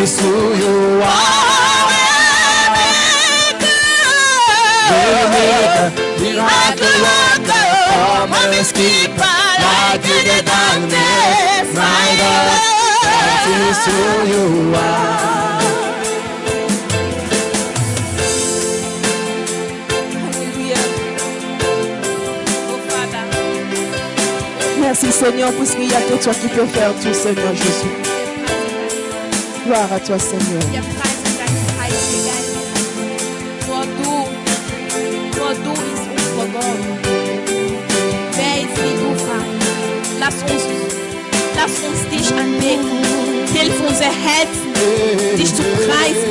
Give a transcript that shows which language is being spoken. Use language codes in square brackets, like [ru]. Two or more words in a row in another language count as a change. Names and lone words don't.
[en] is who you are. Miracle worker, promise keeper, light in the darkness, my God, That is who you are. [fr] Merci Seigneur pour ce qu'il y a que toi qui peux faire tout, Seigneur Jésus. Gloire à toi, Seigneur. [de] Wir preisen deinen heiligen Geist. Nur du ist unser Gott. Wer ist wie du, Vater? Lass uns dich anbeten. Hilf unser Herzen, dich zu preisen.